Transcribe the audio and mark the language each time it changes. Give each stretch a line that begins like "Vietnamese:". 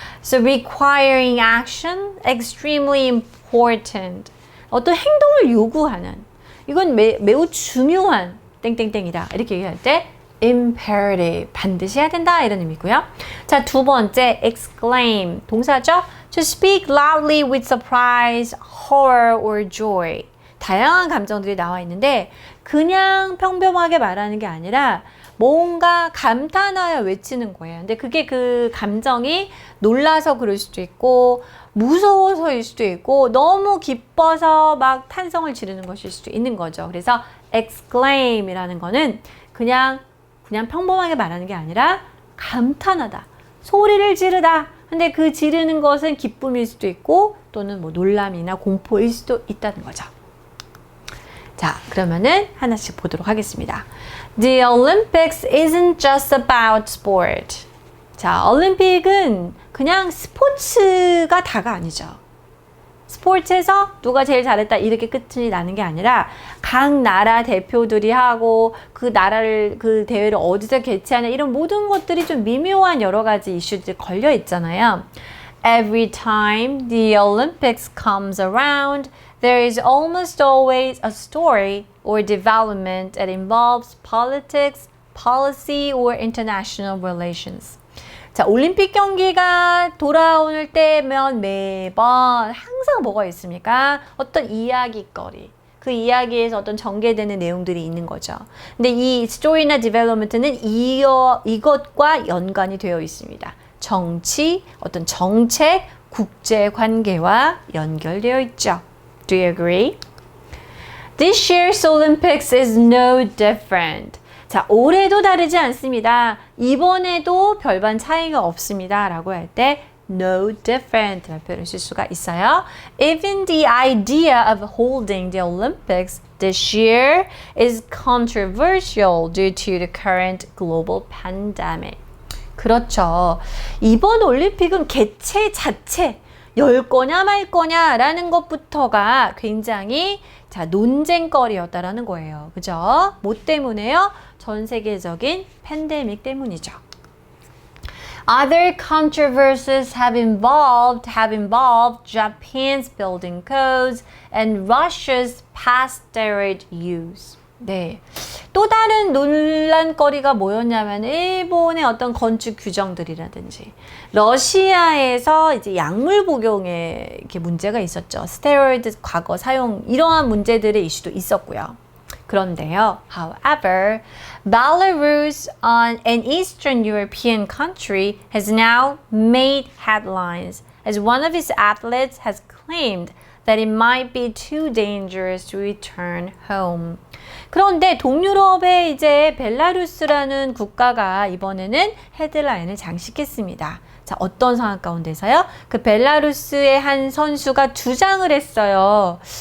English: So requiring action, extremely important.
Korean: 어떤 행동을 요구하는. 이건 매우 중요한 땡땡땡이다. 이렇게 얘기할 때 imperative, 반드시 해야 된다 이런 의미고요. 자, 두 번째 exclaim, 동사죠.
English: To speak loudly with surprise, horror or joy.
Korean: 다양한 감정들이 나와 있는데 그냥 평범하게 말하는 게 아니라 뭔가 감탄하여 외치는 거예요. 근데 그게 그 감정이 놀라서 그럴 수도 있고 무서워서일 수도 있고 너무 기뻐서 막 탄성을 지르는 것일 수도 있는 거죠. 그래서 exclaim이라는 거는 그냥 평범하게 말하는 게 아니라 감탄하다, 소리를 지르다. 근데 그 지르는 것은 기쁨일 수도 있고 또는 뭐 놀람이나 공포일 수도 있다는 거죠. 자, 그러면은 하나씩 보도록 하겠습니다.
English: The Olympics isn't just about sport.
Korean: 자, 올림픽은 그냥 스포츠가 다가 아니죠. 스포츠에서 누가 제일 잘했다 이렇게 끝이 나는 게 아니라 각 나라 대표들이 하고 그 나라를 그 대회를 어디서 개최하냐 이런 모든 것들이 좀 미묘한 여러 가지 이슈들이 걸려 있잖아요.
English: Every time the Olympics comes around, there is almost always a story or development that involves politics, policy, or international relations.
Korean: 자, 올림픽 경기가 돌아올 때면 매번 항상 뭐가 있습니까? 어떤 이야기거리. 그 이야기에서 어떤 전개되는 내용들이 있는 거죠. 근데 이 스토리나 디벨롭먼트는 이것과 연관이 되어 있습니다. 정치, 어떤 정책, 국제 관계와 연결되어 있죠.
English: Do you agree? This year's Olympics is no different.
Korean: 자, 올해도 다르지 않습니다. 이번에도 별반 차이가 없습니다. 라고 할 때
English: no different
Korean: 라는 표현을 쓸 수가 있어요.
English: Even the idea of holding the Olympics this year is controversial due to the current global pandemic.
Korean: 그렇죠. 이번 올림픽은 개최 자체 열 거냐 말 거냐라는 것부터가 굉장히 논쟁거리였다라는 거예요. 그죠? 뭐 때문에요? 전 세계적인 팬데믹 때문이죠.
English: Other controversies have involved Japan's building codes and Russia's past steroid use.
Korean: 네. 또 다른 논란거리가 뭐였냐면 일본의 어떤 건축 규정들이라든지 러시아에서 이제 약물 복용에 이렇게 문제가 있었죠. 스테로이드 과거 사용 이러한 문제들의 이슈도 있었고요. 그런데요,
English: however, Belarus, an Eastern European country, has now made headlines as one of its athletes has claimed that it might be too dangerous to return home.
Korean: 그런데 동유럽의 이제 벨라루스라는 국가가 이번에는 헤드라인을 장식했습니다. 자, 어떤 상황 가운데서요? 그 벨라루스의 한 선수가 주장을 했어요.